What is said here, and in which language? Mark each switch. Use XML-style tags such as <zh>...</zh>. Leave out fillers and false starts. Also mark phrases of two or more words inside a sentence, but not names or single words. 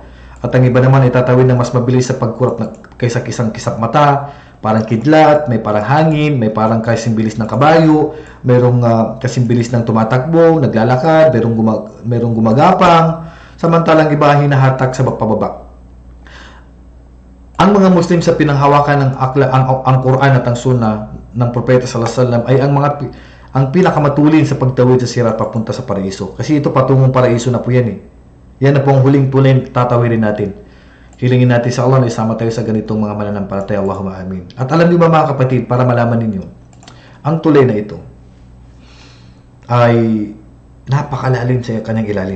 <tl>At ang iba naman ay tatawid ng mas mabilis sa pagkurap kaysa kisang-kisap mata, parang kidlat, may parang hangin, may parang kasing bilis ng kabayo, mayroong kasing bilis ng tumatakbo, naglalakad, mayroong gumagapang, samantalang iba ay hinahatak sa pababa. Ang mga Muslim sa pinanghawakan ng ang Quran at ang Sunnah ng Propeta</tl> <ar>صلى الله عليه وسلم</ar> <tl>ay ang pinakamatulin sa pagtawid sa sirat papunta sa paraiso. Kasi ito patungong paraiso na po yan eh. Yan na po ang huling tulay tatawirin natin. Hilingin natin sa Allah na isama tayo sa ganitong mga mananampalataya.</tl> <ar>اللهم آمين.</ar> <tl>At alam niyo ba mga kapatid, para malaman ninyo, ang tulay na ito ay napakalalim sa kanyang ilalim.</tl>